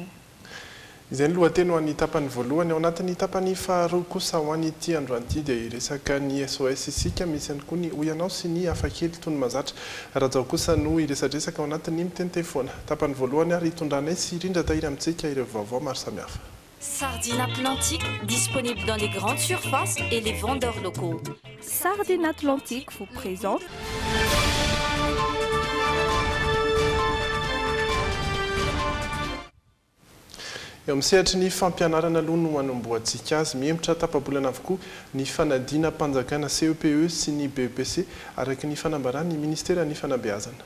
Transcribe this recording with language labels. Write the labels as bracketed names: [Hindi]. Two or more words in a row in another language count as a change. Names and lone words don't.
[Malagasy] Izay ny lohateny ho an'ny tapany voalohany ao anatin'ny tapany faharoa kosa ho an'ity androany ity dia iresaka ny SOS isika misy ihany koa ny oyanao sy ny hafakely toy ny mazatra raha zao kosa no iresadresaka ao anatin'ny miteny foana. Tapany voalohany ary hitondranay sy rindra tahiry amintsika ireo vaovao maro samihafa. [French] Sardines Atlantique, disponible dans les grandes surfaces et les vendeurs locaux. Sardines Atlantique vous présente [Malagasy] eo amin'ny sehatry ny fampianarana aloha no manomboantsika azy miembotra tapabolana avokoa ny fanadinam-panjakana CEPE sy ny BEPC araka ny fanambarany Ministera ny Fanabeazana.